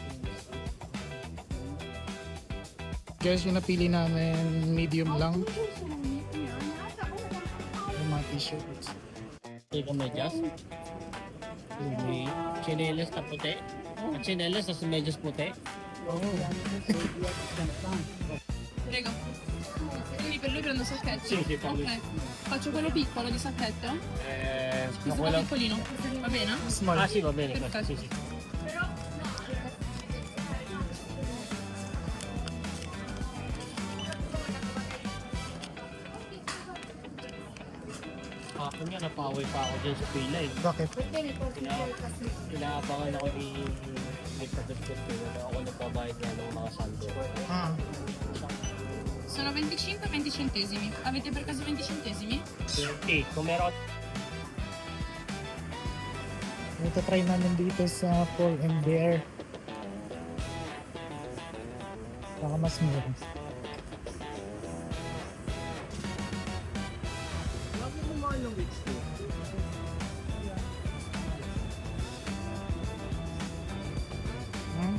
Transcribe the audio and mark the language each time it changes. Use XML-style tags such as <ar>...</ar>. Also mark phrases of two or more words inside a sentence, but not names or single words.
<tl>Guys, yung napili namin medium lang. Yung mga t-shirts. May kamedyas. May chinelas na puti. At chinelas na medyas puti.</tl> <it>Prego. Quindi per lui prendo sacchetto? Sì, sì, per lui. Ok. Faccio quello piccolo di sacchetto? Questo qua quello... piccolino, va bene? Small. Ah sì, va bene. Perfetto. Sì, sì.</it> <tl>Ako nga, napaway pa ako dyan sa pila eh. Bakit? Inaabangan ako ni Padagdag ko. Ako nagbabayad nga ng mga saldo. Ah,</tl> <it>Sono 25 e 20 centesimi. Avete per caso 20 centesimi?</it> <tl>Okay, kung meron ito try namin dito sa Paul and Bear. Baka mas mura. Hmm?</tl>